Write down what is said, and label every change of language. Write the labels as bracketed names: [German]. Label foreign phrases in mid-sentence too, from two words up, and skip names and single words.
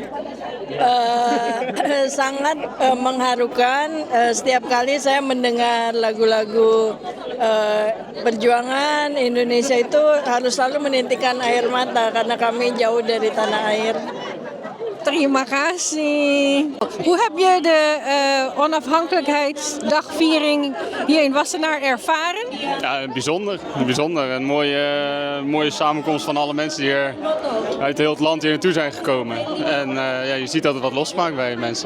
[Indonesian] Sangat mengharukan. Setiap kali saya mendengar lagu-lagu perjuangan Indonesia itu harus selalu menitikkan air mata karena kami jauh dari tanah air. Terima kasih. [Dutch] Hoe heb je de onafhankelijkheidsdagviering hier in Wassenaar ervaren? Ja, bijzonder. Een mooie samenkomst van alle mensen die hier uit heel het land hier naartoe zijn gekomen. En je ziet dat het wat losmaakt bij mensen.